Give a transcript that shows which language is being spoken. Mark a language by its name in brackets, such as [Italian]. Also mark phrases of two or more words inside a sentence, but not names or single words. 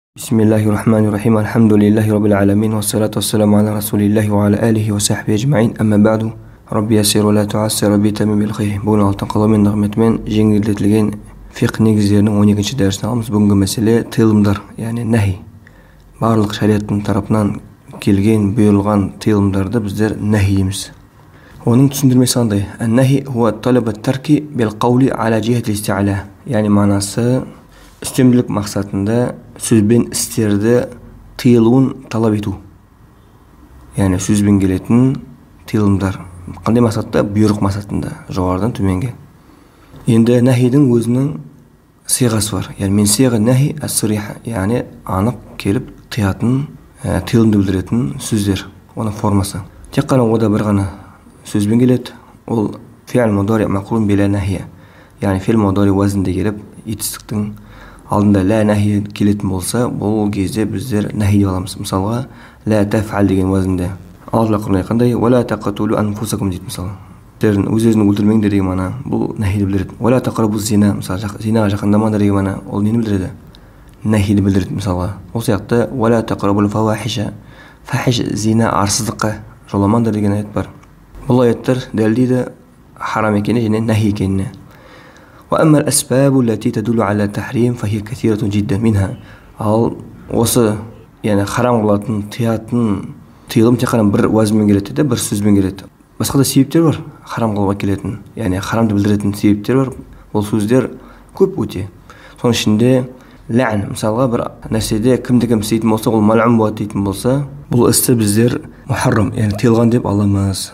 [Arabic] بسم الله الرحمن الرحيم. الحمد لله رب العالمين والصلاة والسلام على رسول الله وعلى آله وصحبه أجمعين. أما بعد. رب يسر ولا تعسر، رب تمم بالخير. [Kazakh] Бүгін алтын қалаумен нығметімен жеңілдетілген фиқх негіздерінің 12-ші дәрісін аламыз. Бүгінгі мәселе тыйылымдар, яғни нәхи. Барлық шариғаттың тарапынан келген, бұйырылған тыйылымдарды біздер нәхи дейміз. Оның түсіндірмесі қандай? [Arabic] النهي هو طلب الترك بالقول على جهة الاستعلاء. [Kazakh] Яғни мағынасы үстемділік мақсатында сөзбен істерді тыйылуын талап ету. Яғни сөзбен келетін тыйылымдар. Қандай мақсатта? Бұйрық мақсатында, жоғарыдан төменге. Енді нәхидің өзінің сиғасы бар. Яғни [Arabic] من صيغة النهي الصريحة, [Kazakh] яғни анық келіп тыятын, тыйылымды білдіретін сөздер, оның формасы. Тек қана ода бір ғана сөзбен келеді. [Arabic] Ол فعل مضارع مقرون بلا الناهية. [Kazakh] Яғни [Arabic] فعل مضارع [Kazakh] уазінде келіп, етістіктің алдында [Arabic] لا الناهية [Kazakh] келетін болса, бұл кезде біздер нәхи деп аламыз. Мысалға, [Arabic] لا تفعل [Kazakh] деген уазінде. Алла Құран қандай? [Arabic] ولا تقتلوا أنفسكم дейді мысалы. [Kazakh] Өз-өзіңді өлтірмеңдер деген мағына. Бұл нәхиді білдіреді. [Arabic] ولا تقربوا الزنا, [Kazakh] мысалы, зинаға жақындамаңдар деген мағына. Ол нені білдіреді? Нәхиді білдіреді мысалға. Ол сияқты [Arabic] ولا تقربوا الفواحش. [Kazakh] Фахиш зина арсыздыққа жоламаңдар деген аят бар. Бұл аяттар дәлелдейді харам екеніне және нәхи екеніне. [Arabic] وأما الأسباب التي تدل على التحريم فهي كثيرة جدا منها. [Kazakh] Ал осы, яғни харам қылатын, тыятын тыйылым тек қана бір уазбен келеді де, бір сөзбен келеді. Басқа да себептер бар харам қылуға келетін, яғни харамды білдіретін себептер бар. Ол сөздер көп өте. Соның ішінде лән, мысалға бір нәрседе кімді-кім істейтін болса, ол мал'ун болады дейтін болса, бұл істі біздер мухаррам, яғни тыйылған деп аламыз.